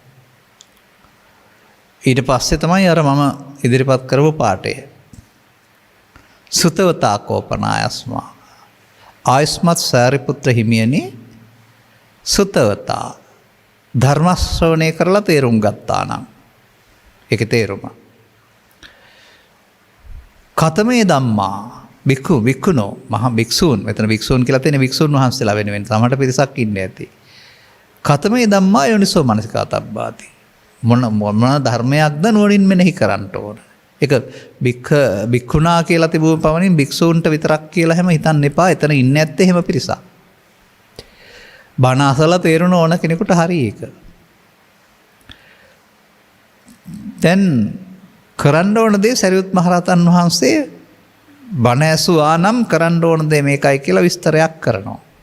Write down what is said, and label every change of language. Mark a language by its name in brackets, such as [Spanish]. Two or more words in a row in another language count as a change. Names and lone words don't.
[Sinhala] ඊට පස්සේ තමයි අර මම ඉදිරිපත් කරපු පාඩය. [Pali] සුතවතා කෝපනායස්මා [Sinhala] ආයුස්මත් සාරිපුත්‍ර හිමියනි සුතවතා ධර්ම ශ්‍රවණය කරලා තේරුම් ගත්තා නම් ඒකේ තේරුම [Pali] කතමේ ධම්මා භික්ඛුනෝ [Sinhala] මහා භික්ෂූන් මෙතන භික්ෂූන් කියලා තියෙන භික්ෂූන් වහන්සේලා වෙනුවෙන් සමහර පිරිසක් ඉන්නේ ඇති. [Pali] කතමේ ධම්මා යෝනිසෝ මනසිකාතබ්බාති. [Sinhala] මොන ධර්මයක්ද නුවණින් මෙනෙහි කරන්න ඕන. ඒක බික්ඛුනා කියලා තිබුණ පමණින් භික්ෂූන්ට විතරක් කියලා හැම හිතන්න එපා. එතන ඉන්නේ නැත්තේ එහෙම පිරිසක්. බණ අසලා තේරුණ ඕන කෙනෙකුට හරි ඒක. දැන් කරන්න ඕන දේ සරියුත් මහරහතන් වහන්සේ බණ ඇසුවා නම් කරන්න ඕන දේ මේකයි කියලා විස්තරයක් කරනවා.